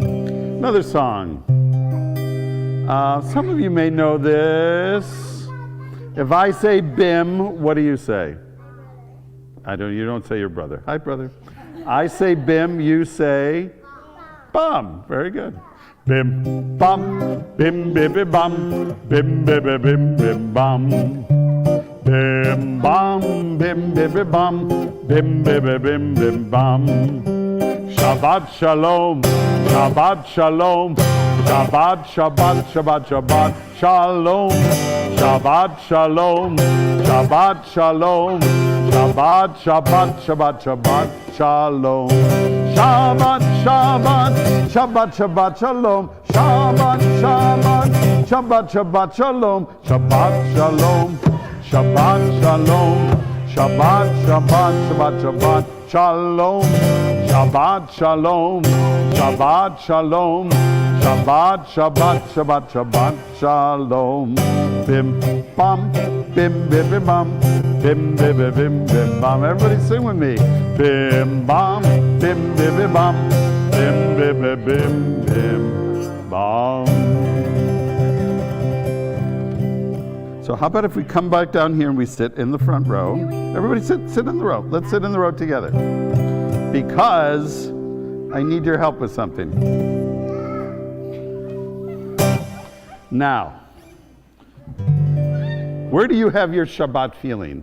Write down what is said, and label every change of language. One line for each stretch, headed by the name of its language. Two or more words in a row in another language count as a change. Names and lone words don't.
English: Another song. Some of you may know this. If I say bim, what do you say? You don't say your brother. Hi, brother. I say bim, you say bum. Very good. Bim, bum, bim, bim, bim, bum, bim, bim, bim, bim, bim, bum. Bim, bum, bim, bim, bim, bum, bim, bim, bim, bim, bim, bum.
Hebrew: שבת שלום, שבת שלום, שבת, שבת, שבת, שבת, שלום, שבת שלום, שבת שלום, שבת, שבת, שבת, שבת, שלום. שבת, שבת, שבת, שבת, שלום. שבת, שבת, שבת, שבת, שלום. שבת, שלום, שבת, שלום. שבת, שבת, שבת, שבת, שלום. שבת, שלום, שבת, שלום. שבת, שבת, שבת, שבת, שלום. Bim, bam, bim, bim, bim, bam. Bim, bim, bim, bim, bim,
English: bam. Everybody sing with me. Bim, bam, bim, bim, bim, bam. Bim, bim, bim, bim, bim, bam. So how about if we come back down here and we sit in the front row? Everybody sit in the row. Let's sit in the row together. Because I need your help with something. Now, where do you have your Shabbat feeling?